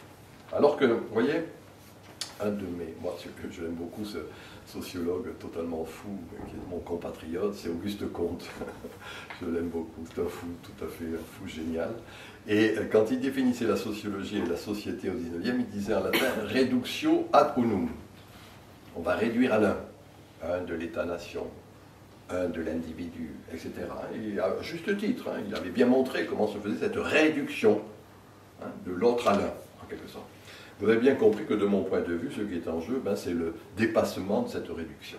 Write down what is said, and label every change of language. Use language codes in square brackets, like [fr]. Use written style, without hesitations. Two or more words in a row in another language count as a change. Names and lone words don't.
[fr] Alors que, vous voyez, moi, je l'aime beaucoup, ce sociologue totalement fou, qui est mon compatriote, c'est Auguste Comte. Je l'aime beaucoup, c'est un fou, tout à fait un fou génial. Et quand il définissait la sociologie et la société au XIXe, il disait en latin « [la] reductio ad unum ». [fr] On va réduire à l'un, un de l'État-nation, un de l'individu, etc. Et à juste titre, hein, il avait bien montré comment se faisait cette réduction, hein, de l'autre à l'un, en quelque sorte. Vous avez bien compris que de mon point de vue, ce qui est en jeu, c'est le dépassement de cette réduction.